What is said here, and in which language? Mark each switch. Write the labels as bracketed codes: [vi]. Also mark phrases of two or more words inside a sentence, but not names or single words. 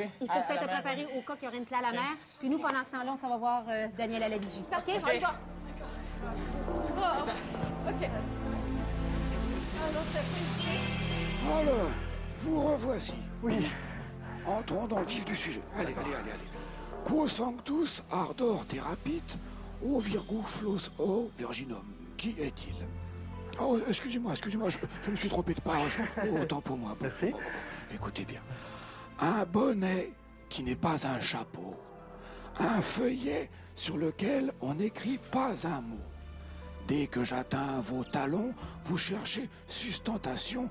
[fr] il faut peut-être te préparer au cas qu'il y aurait une clé à la mer. Puis nous, pendant ce temps-là, on s'en va voir Daniel à la vigie. OK? On y va. Alors, vous revoici. Oui. Entrons dans le vif du sujet. Allez. [la] Quo sanctus ardor therapit, o virgo flos o virginum. [fr] Qui est-il? Oh, excusez-moi, je me suis trompé de page. Oh, autant pour moi. Merci. Écoutez bien. Un bonnet qui n'est pas un chapeau. Un feuillet sur lequel on n'écrit pas un mot. Dès que j'atteins vos talons, vous cherchez sustentation.